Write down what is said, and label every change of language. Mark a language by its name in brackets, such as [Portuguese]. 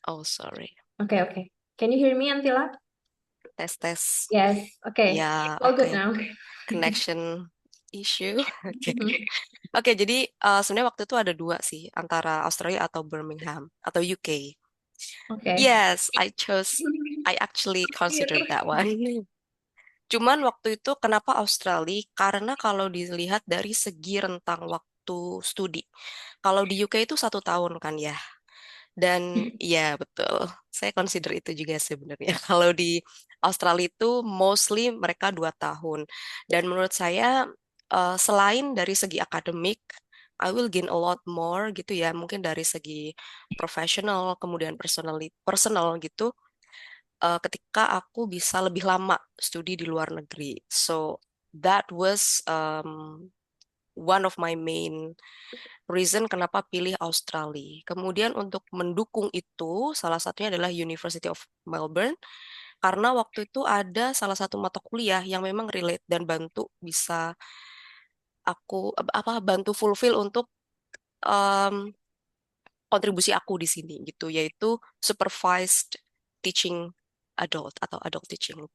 [English] Oh, sorry. Oke, oke. Can you hear me, Antila? [Indonesian] Tes tes. [English] Yes. Okay. [Indonesian] Ya, [English] It's all good [Indonesian] oke. [English] now. Connection issue. Oke. Mhm. [Indonesian] Oke, jadi sebenarnya waktu itu ada dua sih, antara Australia atau Birmingham atau UK. Oke. [English] Yes, I actually considered Clear. that one. [Indonesian] Cuman waktu itu kenapa Australia? Karena kalau dilihat dari segi rentang waktu studi. Kalau di UK itu 1 tahun kan ya. Dan ya betul, saya consider itu juga sebenarnya. Kalau di Australia itu mostly mereka 2 tahun. Dan menurut saya selain dari segi akademik, [English] I will gain a lot more [Indonesian] gitu ya. Mungkin dari segi profesional, kemudian personal gitu. Ketika aku bisa lebih lama studi di luar negeri. [English] So that was one of my main reason [Indonesian] kenapa pilih Australia. Kemudian untuk mendukung itu, salah satunya adalah University of Melbourne, karena waktu itu ada salah satu mata kuliah yang memang relate dan bantu bisa aku bantu fulfill untuk um, kontribusi aku di sini gitu, yaitu supervised teaching adult atau adult teaching.